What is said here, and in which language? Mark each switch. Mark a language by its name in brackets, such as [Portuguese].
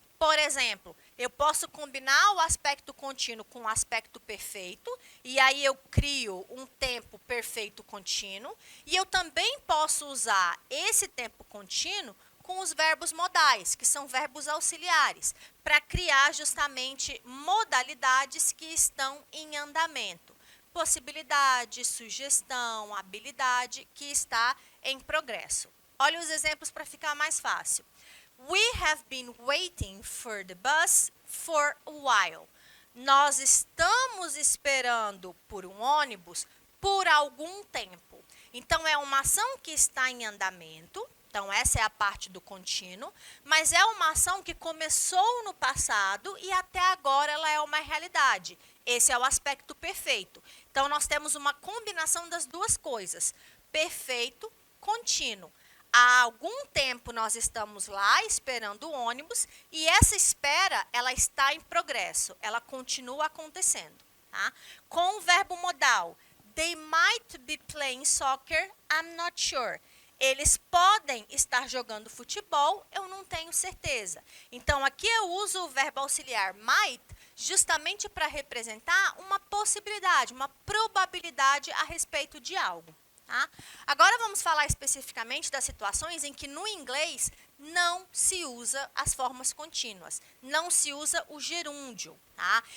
[Portuguese] Por exemplo, eu posso combinar o aspecto contínuo com o aspecto perfeito, e aí eu crio um tempo perfeito contínuo, e eu também posso usar esse tempo contínuo com os verbos modais, que são verbos auxiliares, para criar justamente modalidades que estão em andamento. Possibilidade, sugestão, habilidade que está em progresso. Olha os exemplos para ficar mais fácil. [English] We have been waiting for the bus for a while. [Portuguese] Nós estamos esperando por um ônibus por algum tempo. Então, é uma ação que está em andamento. Então, essa é a parte do contínuo. Mas é uma ação que começou no passado e até agora ela é uma realidade. Esse é o aspecto perfeito. Então, nós temos uma combinação das duas coisas. Perfeito, contínuo. Há algum tempo nós estamos lá esperando o ônibus e essa espera, ela está em progresso, ela continua acontecendo, tá? Com o verbo modal, [English] they might be playing soccer, I'm not sure. [Portuguese] Eles podem estar jogando futebol, eu não tenho certeza. Então, aqui eu uso o verbo auxiliar might justamente para representar uma possibilidade, uma probabilidade a respeito de algo. Tá? Agora vamos falar especificamente das situações em que no inglês não se usa as formas contínuas, não se usa o gerúndio. Tá?